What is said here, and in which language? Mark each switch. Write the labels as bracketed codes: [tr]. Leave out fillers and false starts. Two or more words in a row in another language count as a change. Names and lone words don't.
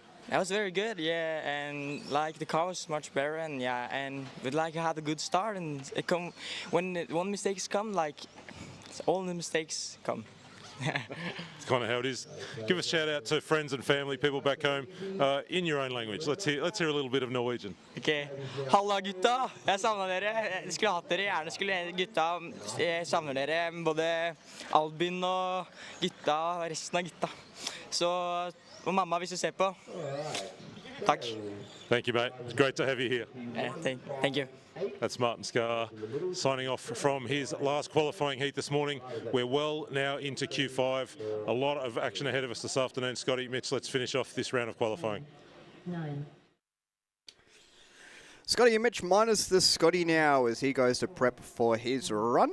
[en] That was very good, yeah, and like the car was much better, and yeah, and we like had a good start, and it come when one mistakes come, like all the mistakes come. It's kind of how it is. Give a shout out to friends and family, people back home, in your own language. Let's hear a little bit of Norwegian. Okay. [no] Halla gutta, jeg savner dere. Jeg skulle hatt dere gjerne, gutta. Jeg savner dere, både Albin og gutta, resten av gutta. Så, og mamma hvis du ser på. Takk. [en] Thank you, mate. It's great to have you here. Thank you. That's Martin Skar signing off from his last qualifying heat this morning. We're well now into Q5. A lot of action ahead of us this afternoon. Scotty, Mitch, let's finish off this round of qualifying. Scotty and Mitch minus the Scotty now as he goes to prep for his run.